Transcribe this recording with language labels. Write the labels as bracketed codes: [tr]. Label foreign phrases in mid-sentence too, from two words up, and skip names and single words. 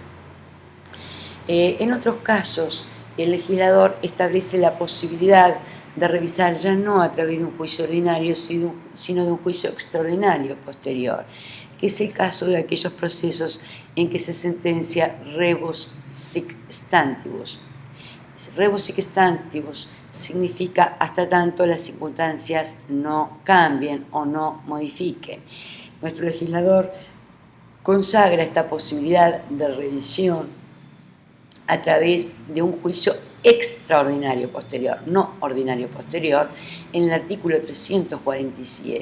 [es] En otros casos, el legislador establece la posibilidad de revisar ya no a través de un juicio ordinario, sino de un juicio extraordinario posterior, que es el caso de aquellos procesos en que se sentencia [la] rebus sic stantibus. Rebus sic stantibus [es] significa hasta tanto las circunstancias no cambien o no modifiquen. Nuestro legislador consagra esta posibilidad de revisión a través de un juicio extraordinario posterior, no ordinario posterior, en el artículo 347.